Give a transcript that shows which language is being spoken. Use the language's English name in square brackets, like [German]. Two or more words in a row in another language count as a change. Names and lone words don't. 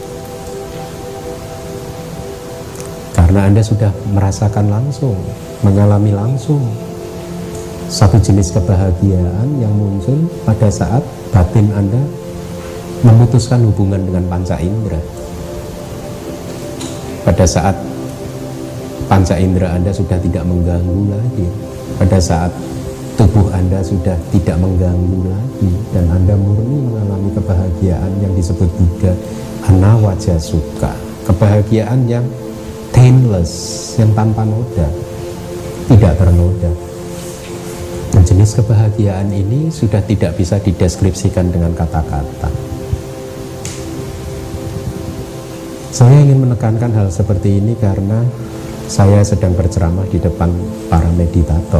[Indonesian] Karena Anda sudah merasakan langsung, mengalami langsung satu jenis kebahagiaan yang muncul pada saat batin Anda memutuskan hubungan dengan panca indera. Pada saat panca indera Anda sudah tidak mengganggu lagi, pada saat tubuh Anda sudah tidak mengganggu lagi, dan Anda murni mengalami kebahagiaan yang disebut Buddha [Pali] anawaja sukha, [Indonesian] kebahagiaan yang tameless, yang tanpa noda, tidak ternoda. Dan jenis kebahagiaan ini sudah tidak bisa dideskripsikan dengan kata-kata. Saya ingin menekankan hal seperti ini karena saya sedang berceramah di depan para meditator.